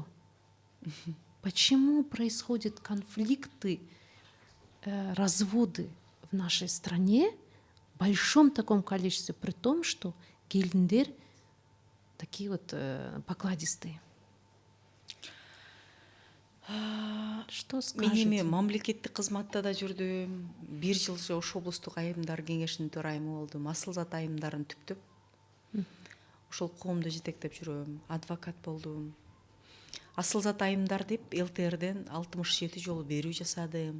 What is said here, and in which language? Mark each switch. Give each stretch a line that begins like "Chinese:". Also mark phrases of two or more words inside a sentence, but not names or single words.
Russian: Почему происходят конфликты, разводы в нашей стране в большом таком количестве, при том, что гелиндер такие вот покладистые? Что
Kyrgyz: Мен
Russian: скажете?
Kyrgyz: эми мамлекеттик кызматта да жүрдүм. 1 жыл Ош облустук айымдар кеңешинин төрайымы болдум. Асылзат айымдарын түптөп ошол коомду жетектеп жүрөм. Адвокат болдум. Асылзат айымдар деп ЛТРден 67 жолу берүү жасадым.